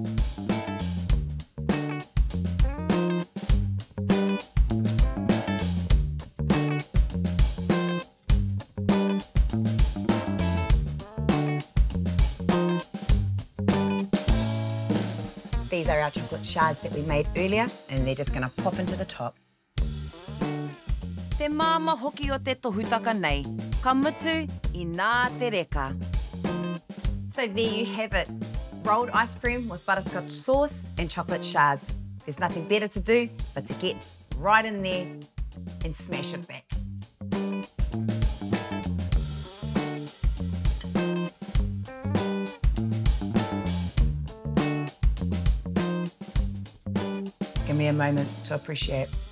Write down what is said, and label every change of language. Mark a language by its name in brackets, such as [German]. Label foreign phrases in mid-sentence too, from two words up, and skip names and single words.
[English] These are our chocolate shards that we made earlier, and they're just going to pop into the top. [Māori] Te māma hoki o te tohutaka nei, ka mutu I nā te reka. [English] So there you have it. Rolled ice cream with butterscotch sauce and chocolate shards. There's nothing better to do but to get right in there and smash it back. Give me a moment to appreciate.